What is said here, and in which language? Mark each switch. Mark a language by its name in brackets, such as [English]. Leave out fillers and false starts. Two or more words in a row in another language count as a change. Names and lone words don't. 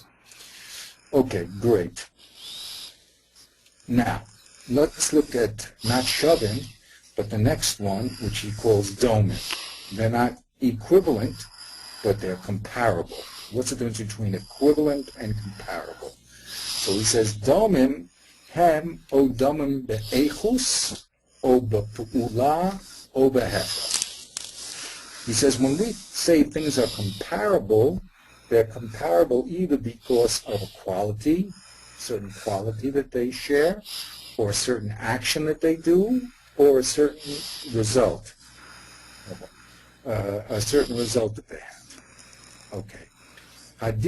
[English] Okay, great. Now, let's look at not shavim, but the next one, which he calls domim. They're not equivalent, but they're comparable. What's the difference between equivalent and comparable? So he says, [Hebrew] דומים הם או דומים באיכות או בפעולה או בהשפעה. [English] He says, when we say things are comparable, they're comparable either because of a quality, certain quality that they share, or a certain action that they do, or a certain result. A certain result that they have.